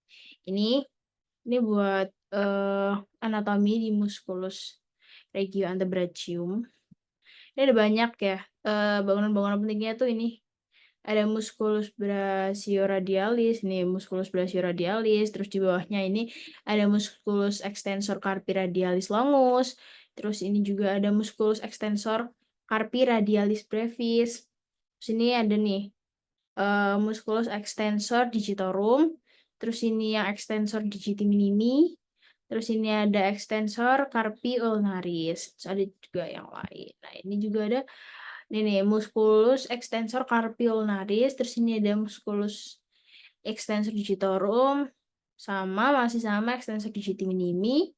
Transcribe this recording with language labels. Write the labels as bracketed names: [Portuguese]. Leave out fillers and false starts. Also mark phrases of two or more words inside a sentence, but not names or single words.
[Indonesian] Ini buat anatomi di [Latin] musculus regio antebrachium. [Indonesian] Ini ada banyak ya bangunan-bangunan pentingnya tuh ini. Ada [Latin] musculus brachioradialis, [Indonesian] nih [Latin] musculus brachioradialis, [Indonesian] terus di bawahnya ini ada [Latin] musculus extensor carpi radialis longus, [Indonesian] terus ini juga ada [Latin] musculus extensor carpi radialis brevis. [Indonesian] Terus ini ada nih [Latin] musculus extensor digitorum, [Indonesian] terus ini yang [Latin] extensor digiti minimi, [Indonesian] terus ini ada [Latin] extensor carpi ulnaris, [Indonesian] terus ada juga yang lain. Nah, ini juga ada ini [Latin] musculus extensor carpi ulnaris, [Indonesian] terus ini ada [Latin] musculus extensor digitorum, [Indonesian] masih sama [Latin] extensor digiti minimi.